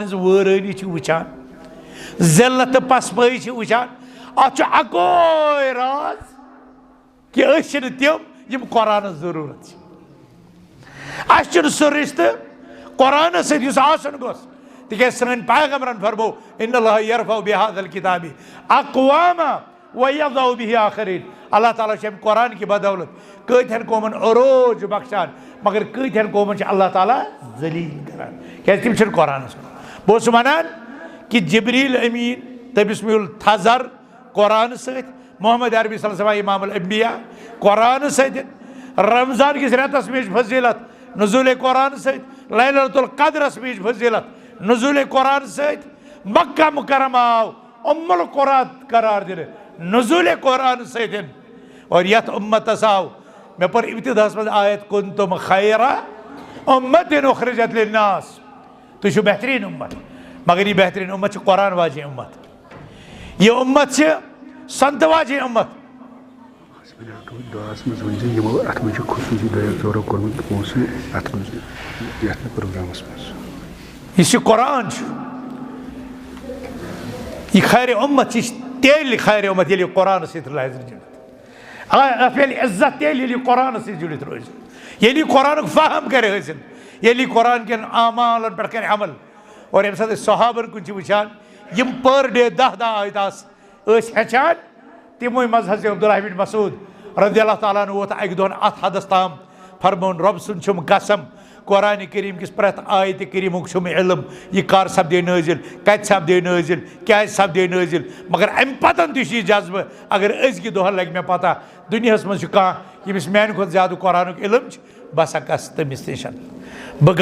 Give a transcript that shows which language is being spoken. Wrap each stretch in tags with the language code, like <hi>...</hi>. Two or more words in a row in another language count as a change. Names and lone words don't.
<ks>ہٕنٛز وٲرٲنی چھِ وٕچھان ذلت تہٕ پسپٲیی چھِ وٕچھان اتھ چھُ اکوے راز کہِ أسۍ چھِنہٕ تِم یم قرآنس ضروٗرت چھِ اَسہِ چھُنہٕ سُہ رِشتہٕ قرآنس سۭتۍ یُس آسُن گوٚژھ تِکیٛازِ سٲنۍ پیغمبرن فرمو</ks> <ar>ان اللہ یرفع بہذا الکتاب اقواما ویضع بہ آخرین</ar> <ks>اللہ تعالیٰ چھُ امہِ قرآن کہِ بدولت کۭتہن قومن عروج بخشان مگر کۭتہن قومن چھُ اللہ تعالیٰ ذلیل کران کیٛازِ تِم چھِنہٕ قرآنس بہٕ اوسُس ونان کہ جبریل امین تٔمِس میوٗل تھزر قرآن سۭتۍ محمد عربی</ks> <ar>صلی اللہ علیہ وسلم</ar> <ks>امام الانبیاء قرآن سۭتۍ رمضان کِس رٮ۪تس میٖج فضیلت نزولِ قرآن سۭتۍ لیلۃ القدرس میٖج فضیلت نزولِ قرآن سۭتۍ مکہ مکرمہ آو ام القرآن قرار دِنہٕ نزولِ قرآن سۭتۍ اور یتھ اُمتس آو مےٚ پٔر ابتداہس منٛز آیت</ks> <ar>کنتم خیرا امتٍ اخرجت للناس</ar> <ks>تُہۍ چھِو بہتریٖن اُمت مگر یہِ بہتریٖن اُمت چھِ قرآن واجیٚنۍ اُمت یہِ اُمت چھِ سنتہٕ واجیٚنۍ اُمت دعاہس منٛز ؤنۍزِ یِمو اتھ منٛز چھُ خصوٗصی دعایت ژورو کوٚرمُت پونٛسہٕ اتھ منٛز یتھ پروگرامس منٛز یُس یہِ قرآن چھُ یہِ خیرِ اُمت یہِ چھِ تیٚلہِ خیرِ اُمت ییٚلہِ یہِ قرآنس سۭتۍ روزِ جُڑِتھ اتھ میلہِ عزت تیٚلہِ ییٚلہِ یہِ قرآنس سۭتۍ جُڑِتھ روزِ ییٚلہِ یہِ قرآنُک فہم کرِ حٲصِل ییٚلہِ یہِ قرآن کٮ۪ن اعمالن پٮ۪ٹھ کرِ عمل اور ییٚمہِ ساتہٕ أسۍ صحابن کُن چھِ وٕچھان یم</ks> <en>per day</en> <ks>10 آیت ٲسۍ ہیٚچھان تِموٕے منٛز حضرت عبداللہ بن مسعود</ks> <ar>رضی اللہ تعالیٰ عنہ</ar> <ks>ووت اکہِ دۄہن اتھ حدس تام فرمون رۄب سُنٛد چھُم قسم قرآنِ کریم کِس پرٛٮ۪تھ آیتہِ کریٖمُک چھُم علم یہِ کر سپدے نٲزِل کتہِ سپدے نٲزِل کیازِ سپدے نٲزِل مگر امہِ پتن تہِ چھُ یہِ جذبہٕ اگر أزکہِ دۄہن لگہِ مےٚ پتہ دُنیاہس منٛز چھُ کانٛہہ ییٚمِس میانہِ کھۄتہٕ زیادٕ قرآنُک علم چھُ بہٕ ہسا گژھٕ تٔمِس نِش بہٕ</ks>